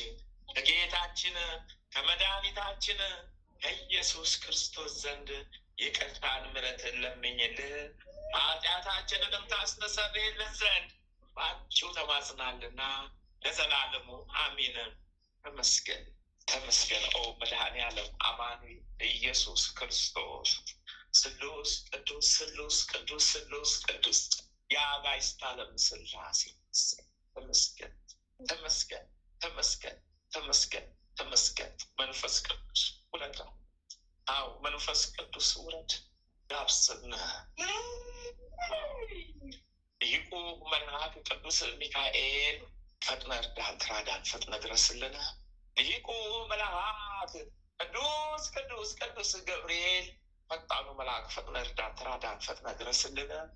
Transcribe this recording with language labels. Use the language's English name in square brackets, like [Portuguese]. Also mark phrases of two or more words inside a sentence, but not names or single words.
[Amharic] ከጌታችን ከመድኃኒታችን ከኢየሱስ ክርስቶስ ዘንድ ይቅርታን ምሕረትን ለምኝልን ኃጢአታችንንም ታስተሰርይልን ዘንድ በአንቺው ተማጽናልና ለዘላለሙ አሜን። ተመስገን ተመስገን። ኦ መድኃኔዓለም አማኑኤል ኢየሱስ ክርስቶስ ስሉስ ቅዱስ ስሉስ ቅዱስ ስሉስ ቅዱስ የአጋዕዝተ ዓለም ሥላሴ ተመስገን ተመስገን ተመስገን ተመስገን ተመስገን። መንፈስ ቅዱስ ውረድ። አዎ መንፈስ ቅዱስ ውረድ። ዳብስን ሊቁ መልአክ ቅዱስ ሚካኤል ፈጥነ እርዳን ትራዳን ፈጥነ ድረስልን። ሊቁ መልአክ ቅዱስ ቅዱስ ቅዱስ ገብርኤል ፈጣኑ መልአክ ፈጥነ እርዳን ትራዳን ፈጥነ ድረስልን።